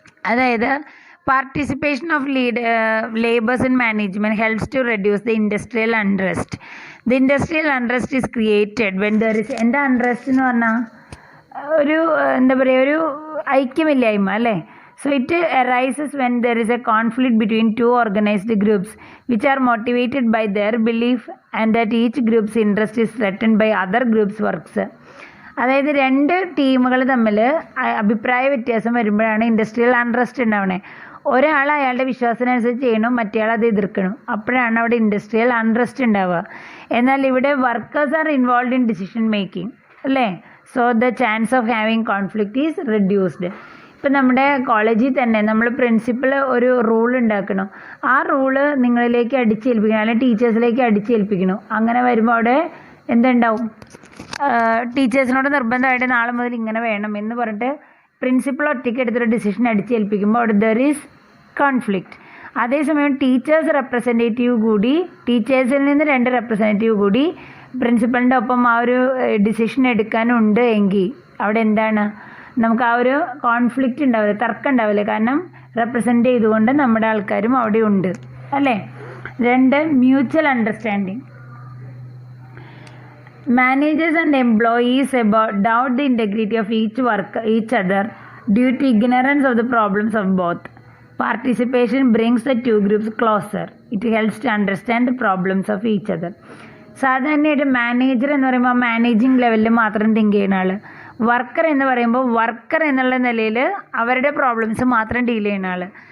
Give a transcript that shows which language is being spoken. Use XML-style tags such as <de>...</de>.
<en>അതായത് participation of labours in management helps to reduce the industrial unrest. The industrial unrest is created when there is,</en> <ml>എന്താ unrest എന്ന് പറഞ്ഞാൽ ഒരു എന്താ പറയുക, ഒരു ഐക്യമില്ലായ്മ അല്ലേ?</ml> <en>So it arises when there is a conflict between two organized groups which are motivated by their belief and that each group's interest is threatened by other groups' works.</en> <ml>അതായത് രണ്ട് ടീമുകൾ തമ്മിൽ അഭിപ്രായ വ്യത്യാസം വരുമ്പോഴാണ് ഇൻഡസ്ട്രിയൽ അൺറസ്റ്റ് ഉണ്ടാവണേ. ഒരാൾ അയാളുടെ വിശ്വാസത്തിനനുസരിച്ച് ചെയ്യണം, മറ്റേയാൾ അത് എതിർക്കണം. അപ്പോഴാണ് അവിടെ ഇൻഡസ്ട്രിയൽ അൺറസ്റ്റ് ഉണ്ടാവുക. എന്നാൽ ഇവിടെ</ml> <en>Workers are involve in decision making അല്ലേ? So the chance of having conflict is reduced.</en> <ml>ഇപ്പം നമ്മുടെ കോളേജിൽ തന്നെ നമ്മൾ പ്രിൻസിപ്പൾ ഒരു റൂൾ ഉണ്ടാക്കണം. ആ റൂള് നിങ്ങളിലേക്ക് അടിച്ചേൽപ്പിക്കണം, അല്ലെങ്കിൽ ടീച്ചേഴ്സിലേക്ക് അടിച്ചേൽപ്പിക്കണം. അങ്ങനെ വരുമ്പോൾ അവിടെ എന്തുണ്ടാവും, ടീച്ചേഴ്സിനോട് നിർബന്ധമായിട്ട് നാളെ മുതൽ ഇങ്ങനെ വേണം എന്ന് പറഞ്ഞിട്ട് പ്രിൻസിപ്പൾ ഒറ്റയ്ക്ക് എടുത്തൊരു ഡിസിഷൻ അടിച്ചേൽപ്പിക്കുമ്പോൾ അവിടെ</ml> <en>There is conflict.</en> <ml>അതേസമയം ടീച്ചേഴ്സ് റെപ്രസെൻറ്റേറ്റീവ് കൂടി, ടീച്ചേഴ്സിൽ നിന്ന് 2 റെപ്രസെൻറ്റേറ്റീവ് കൂടി പ്രിൻസിപ്പളിൻ്റെ ഒപ്പം ആ ഒരു ഡിസിഷൻ എടുക്കാനുണ്ട് എങ്കിൽ അവിടെ എന്താണ്, നമുക്ക് ആ ഒരു കോൺഫ്ലിക്റ്റ് ഉണ്ടാവില്ല, തർക്കം ഉണ്ടാവില്ല. കാരണം റെപ്രസെൻ്റ് ചെയ്തുകൊണ്ട് നമ്മുടെ ആൾക്കാരും അവിടെ ഉണ്ട് അല്ലേ?</ml> <en>2, mutual understanding. Managers and employees doubt the integrity of each other due to ignorance of the problems of both. Participation brings the two groups closer. It helps to understand the problems of each other.</en> <ml>സാധാരണയായിട്ട് manager എന്ന് പറയുമ്പോൾ managing ലെവലിൽ മാത്രം think ചെയ്യുന്ന ആൾ, worker എന്ന് പറയുമ്പോൾ worker എന്നുള്ള നിലയിൽ അവരുടെ പ്രോബ്ലംസ് മാത്രം ഡീൽ ചെയ്യുന്ന ആൾ.</ml>